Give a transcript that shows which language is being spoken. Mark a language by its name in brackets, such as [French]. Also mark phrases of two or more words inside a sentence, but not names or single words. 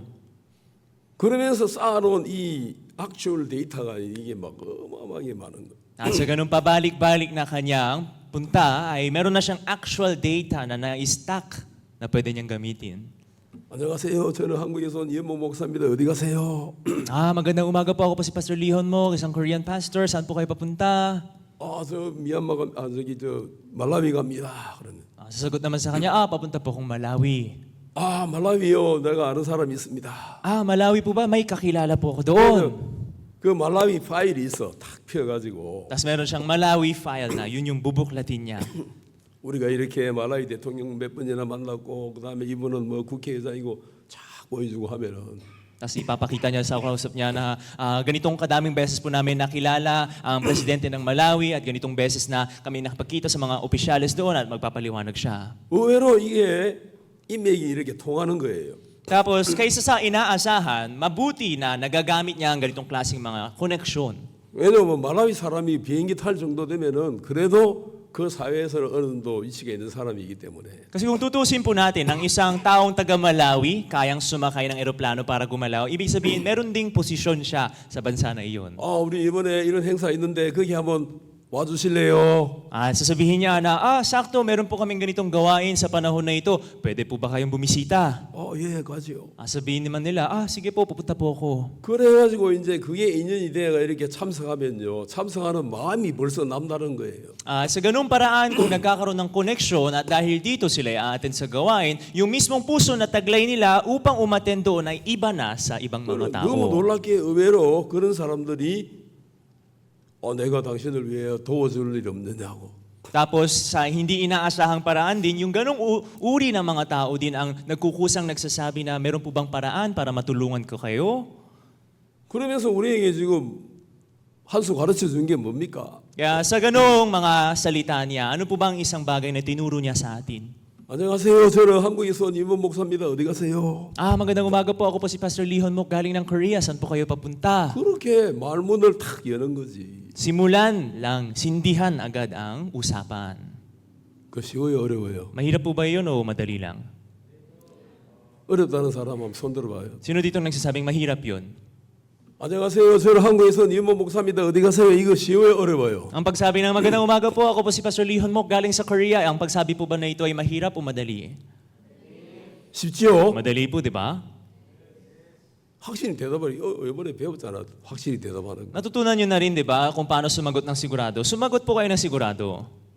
[Korean] 그러면서 쌓아놓은 이 actual 데이터가 이게 막 어마어마하게 많은 거예요. [Filipino] At sa ganun pabalik-balik na kanyang punta, ay meron na siyang [English] actual data [Filipino] na na-stack na pwede niyang gamitin. [Korean] 안녕하세요. 저는 한국에서 온 이현복 목사입니다. 어디 가세요? [Filipino] Magandang umaga po, ako po si Pastor Lihon Mok, isang Korean pastor. Saan po kayo papunta? [Korean] 저 미얀마 저기 저 말라위 갑니다. 그러면 [Filipino] Sasagot naman sa kanya, papunta po akong Malawi. [Korean] 말라위요. 내가 아는 사람이 있습니다. [Filipino] Malawi po ba? May kakilala po ako doon. [Korean] 그 말라위 파일이 있어. 탁 펴가지고 [Filipino] Tapos meron siyang Malawi file na, yun yung bubuklatin niya. [Korean] 우리가 이렇게 말라위 대통령 몇 번이나 만났고 그다음에 이분은 뭐 국회의장이고 쫙 보여주고 하면은 [Filipino] Tapos ipapakita niya sa kausap niya na ganitong kadaming beses po namin nakilala ang presidente ng Malawi at ganitong beses na kami nakapagkita sa mga opisyalis doon at magpapaliwanag siya. [Korean] 의외로 이게 인맥이 이렇게 통하는 거예요. [Filipino] Tapos kaysa sa inaasahan, mabuti na nagagamit niya ang ganitong klaseng mga koneksyon. [Korean] 왜냐하면 말라위 사람이 비행기 탈 정도 되면은 그래도 그 사회에서는 어느 정도 위치가 있는 사람이기 때문에. [Filipino] Kasi kung tutusin po natin, ang isang taong taga Malawi, kayang sumakay ng eroplano para gumalaw, ibig sabihin meron ding posisyon siya sa bansa na iyon. [Korean] 우리 이번에 이런 행사 있는데 거기 한번 와주실래요? [Filipino] Sasabihin niya na, sakto, meron po kaming ganitong gawain sa panahon na ito. Pwede po ba kayong bumisita? [Korean] 예, 가지요. [Filipino] Sabihin naman nila, sige po, pupunta po ako. [Korean] 그래가지고 이제 그게 인연이 돼가 이렇게 참석하면요, 참석하는 마음이 벌써 남다른 거예요. [Filipino] Sa ganung paraan, kung nagkakaroon ng koneksyon at dahil dito sila ay aaten sa gawain, yung mismong puso na taglay nila upang umaten doon ay iba na sa ibang mga [Korean] 너무 [Filipino] tao. [Korean] 놀랍게 의외로 그런 사람들이 내가 당신을 위해 도와줄 일 없느냐고. [Filipino] Tapos sa hindi inaasahang paraan din, yung ganong uri ng mga tao din ang nagkukusang nagsasabi na meron po bang paraan para matulungan ko kayo? [Korean] 그러면서 우리에게 지금 한 수 가르쳐 준 게 뭡니까? [Filipino] Kaya sa ganong mga salita niya, ano po bang isang bagay na tinuro niya sa atin? [Korean] 안녕하세요. 저는 한국에서 온 임원 목사입니다. 어디 가세요? [Filipino] Magandang umaga po. Ako po si Pastor Lihon Mok, galing ng Korea. Saan po kayo papunta? [Korean] 그렇게 말문을 탁 여는 거지. [Filipino] Simulan lang, sindihan agad ang usapan. [Korean] 그 쉬워요, 어려워요? [Filipino] Mahirap po ba yun o madali lang? [Korean] 어렵다는 사람 한번 손 들어봐요. [Filipino] Sino dito nagsasabing mahirap yun? [Korean] 안녕하세요. 저는 한국에서 온 임원 목사입니다. 어디 가세요? 이거 쉬워요, 어려워요? [Filipino] Ang pagsabi ng magandang umaga po, ako po si Pastor Lihon Mok, galing sa Korea. Ang pagsabi po ba na ito ay mahirap o madali? [Korean] 쉽지요? [Filipino] Madali po, di ba? [Korean] 확실히 대답을 이번에 배웠잖아. 확실히 대답하는 거. [Filipino] Natutunan nyo na rin, di ba, kung paano sumagot ng sigurado. Sumagot po kayo ng sigurado.